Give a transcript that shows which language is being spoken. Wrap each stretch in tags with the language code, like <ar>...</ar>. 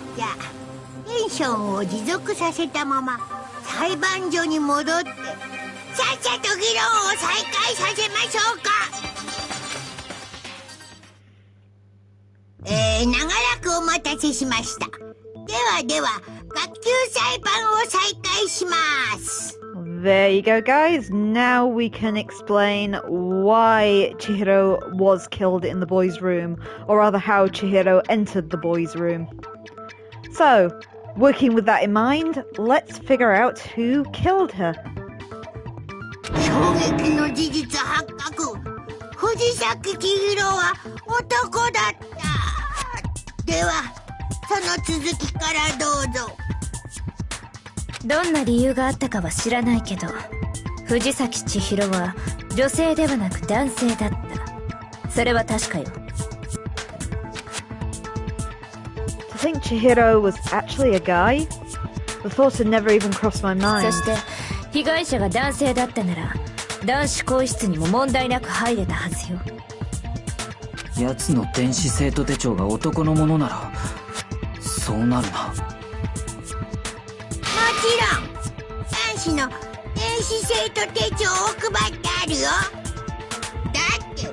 <ja>じゃあテンションを持続させたまま裁判所に戻ってさっさと議論を再開させましょうか。長らくお待たせしました。では学級裁判を再開します。</ja> <en>There you go, guys. Now we can explain why Chihiro was killed in the boys' room, or rather how Chihiro entered the boys' room. So, working with that in mind, let's figure out who killed her.</en> <ja>衝撃の事実発覚。藤崎千尋は男だった。ではその続きからどうぞ。どんな理由があったかは知らないけど、藤崎千尋は女性ではなく男性だった。それは確かよ。</ja> <en>To think Chihiro was actually a guy? The thought had never even crossed my mind.</en> <ja>そして被害者が男性だったなら男子更衣室にも問題なく入れたはずよ。奴の電子生徒手帳が男のものならそうなるな。もちろん男子の電子生徒手帳を配ってあるよ。</ja>